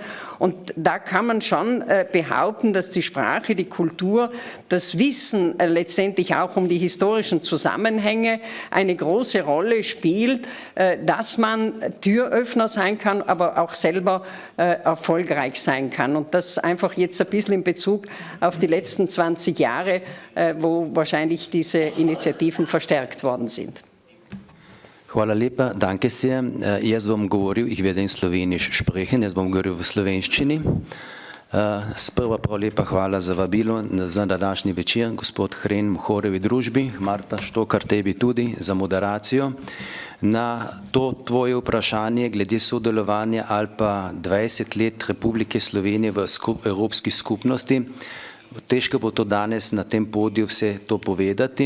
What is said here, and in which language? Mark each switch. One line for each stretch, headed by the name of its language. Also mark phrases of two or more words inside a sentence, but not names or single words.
German: Und da kann man schon behaupten, dass die Sprache, die Kultur, das Wissen letztendlich auch um die historischen Zusammenhänge eine große Rolle spielt, dass man Türöffner sein kann, aber auch selber erfolgreich sein kann. Und das einfach jetzt ein bisschen in Bezug auf die letzten 20 Jahre, wo wahrscheinlich diese Initiativen verstärkt worden sind.
Slovenian: Hvala lepa,
German: danke sehr.
Slovenian: Jaz bom govoril,
German: ich werde in Slovenisch sprechen,
Slovenian: jaz bom govoril v slovenščini. Sprva prav lepa hvala za vabilo za današnji večer, gospod Hren, Mohorevi družbi, Marta Štokar, tebi tudi za moderacijo. Na to tvoje vprašanje glede sodelovanja ali pa 20 let Republike Slovenije v Evropski skupnosti, težko bo to danes na tem podiju vse to povedati.